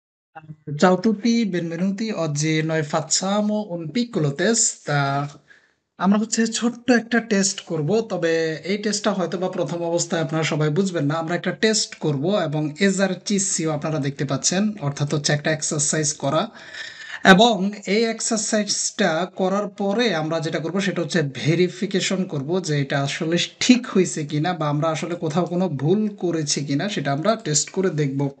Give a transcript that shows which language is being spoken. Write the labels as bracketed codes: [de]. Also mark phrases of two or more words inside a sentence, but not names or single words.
[it] Ciao a tutti, benvenuti. Oggi noi facciamo un piccolo test. [bn] আমরা হচ্ছে ছোট্ট একটা টেস্ট করব, তবে এই টেস্টটা হয়তো বা প্রথম অবস্থায় আপনারা সবাই বুঝবেন না। আমরা একটা টেস্ট করব এবং এক্সারচিসিও আপনারা দেখতে পাচ্ছেন, অর্থাৎ হচ্ছে একটা এক্সারসাইজ করা। এবং এই এক্সারসাইজটা করার পরে আমরা যেটা করব সেটা হচ্ছে ভেরিফিকেশন করব যে এটা আসলে ঠিক হয়েছে কিনা বা আমরা আসলে কোথাও কোনো ভুল করেছি কিনা সেটা আমরা টেস্ট করে দেখব।